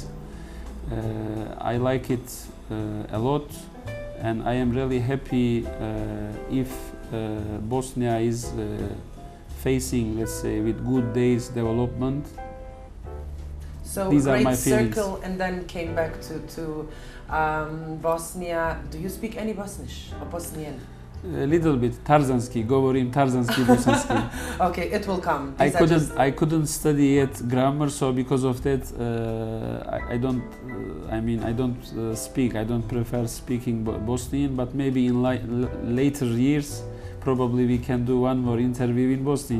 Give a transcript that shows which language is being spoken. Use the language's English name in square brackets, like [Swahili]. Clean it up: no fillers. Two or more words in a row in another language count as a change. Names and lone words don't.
[English] I like it a lot and I am really happy if Bosnia is facing, let's say, with good days development. So these are my great feelings. circle and then came back to Bosnia. Do you speak any Bosnish or Bosnian? A little bit. [Bosnian] Tarzanski, govorim tarzanski, bosanski. [English] Okay, it will come. I couldn't study yet grammar, so because of that, I don't. I don't speak. I don't prefer speaking Bosnian. But maybe in later years, probably we can do one more interview in Bosnian.